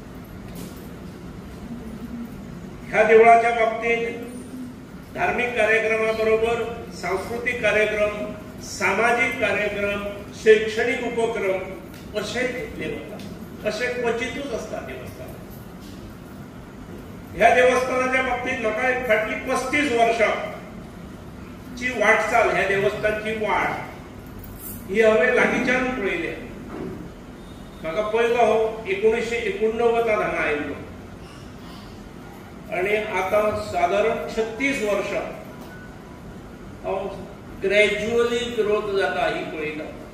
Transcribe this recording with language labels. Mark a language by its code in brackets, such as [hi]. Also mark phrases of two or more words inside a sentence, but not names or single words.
[mr] ह्या देवळाच्या बाबतीत धार्मिक कार्यक्रमाबरोबर सांस्कृतिक कार्यक्रम, सामाजिक कार्यक्रम, शैक्षणिक उपक्रम असे घेतले जातात. असे क्वचितूच असतात देवस्थान. [kok] ह्या देवस्थानाच्या बाबतीत म्हाका एक फाटली 35 वर्षांची वाटचाल, ह्या देवस्थानची वाट ही हांवें लागींच्यान पळयल्या. म्हाका पयलो हो 1989 हांगा आयिल्लो आणि आता साधारण 36 वर्षां हांव [en] gradually growth [kok] जाता ही पळयता.